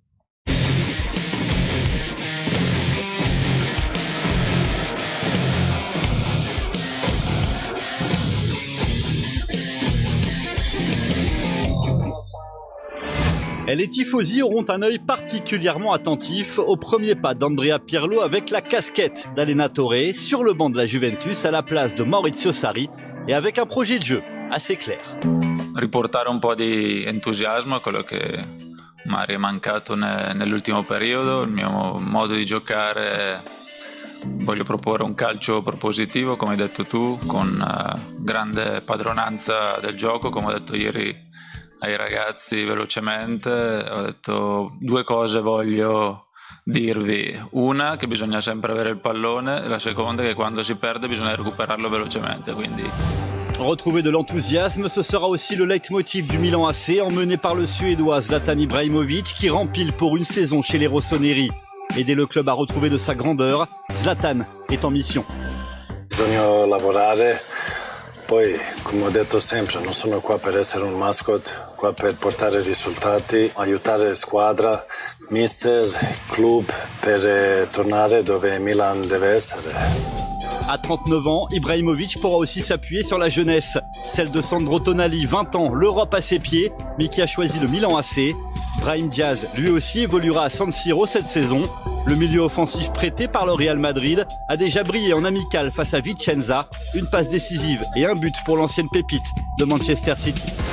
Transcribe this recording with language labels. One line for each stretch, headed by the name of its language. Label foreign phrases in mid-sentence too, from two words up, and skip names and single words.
French: Et les tifosi auront un œil particulièrement attentif au premier pas d'Andrea Pirlo avec la casquette d'Allenatore sur le banc de la Juventus à la place de Maurizio Sarri et avec un projet de jeu assez clair.
Italian: Riportare un po' di entusiasmo, quello che magari è mancato nell'ultimo periodo, il mio modo di giocare. Voglio proporre un calcio propositivo, come hai detto tu, con grande padronanza del gioco, come ho detto ieri ai ragazzi velocemente. Ho detto 2 cose voglio dirvi: una, che bisogna sempre avere il pallone, e la seconda, che quando si perde bisogna recuperarlo velocemente. Quindi
French: retrouver de l'enthousiasme, ce sera aussi le leitmotiv du Milan AC, emmené par le Suédois Zlatan Ibrahimovic, qui rempile pour une saison chez les Rossoneri. Aider le club à retrouver de sa grandeur, Zlatan est en mission.
Italian: Bisogna lavorare. Poi, come ho detto sempre, non sono qua per essere un mascot, qua per portare risultati, aiutare la squadra, mister, club, per tornare dove Milan deve essere.
French: À 39 ans, Ibrahimovic pourra aussi s'appuyer sur la jeunesse, celle de Sandro Tonali, 20 ans, l'Europe à ses pieds, mais qui a choisi le Milan AC. Brahim Diaz, lui aussi, évoluera à San Siro cette saison. Le milieu offensif prêté par le Real Madrid a déjà brillé en amical face à Vicenza, une passe décisive et un but pour l'ancienne pépite de Manchester City.